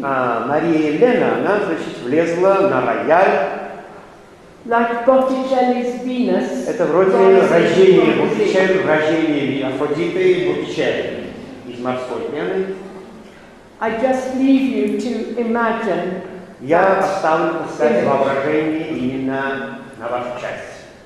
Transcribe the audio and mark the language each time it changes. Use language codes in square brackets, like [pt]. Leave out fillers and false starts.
[ru] Мария Елена, она, значит, влезла на рояль. [en] Like Botticelli's Venus. [ru] Это вроде рождение Боттичелли, рождение Афродиты и Боттичелли из морской пены. [en] I just leave you to imagine. [ru] Я оставлю, поставить воображение именно на вашу часть.